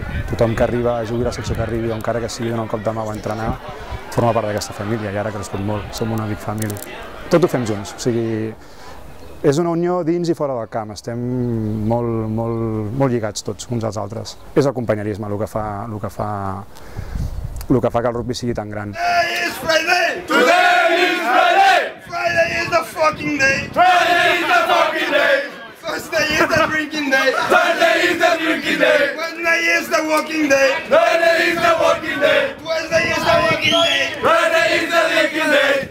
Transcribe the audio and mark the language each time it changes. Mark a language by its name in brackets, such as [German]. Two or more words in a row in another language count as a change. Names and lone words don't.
[Catalan] Tothom que arriba, jugui la secció que arribi o encara que sigui un cop de mà o entrenar, forma part d'aquesta família i ara ha crescut molt, som una [English] big family. [Catalan] Tot ho fem junts, o sigui, és una unió dins i fora del camp, estem molt lligats tots uns als altres. És el companyerisme el que fa que el rugby sigui tan gran. [English] Today is Friday! Today is Friday! Friday is the fucking day! Friday is the fucking day! Thursday is the drinking day! Thursday is the drinking day! Wednesday is the working day! Wednesday is the working day! Wednesday is the working day! Wednesday is the working day!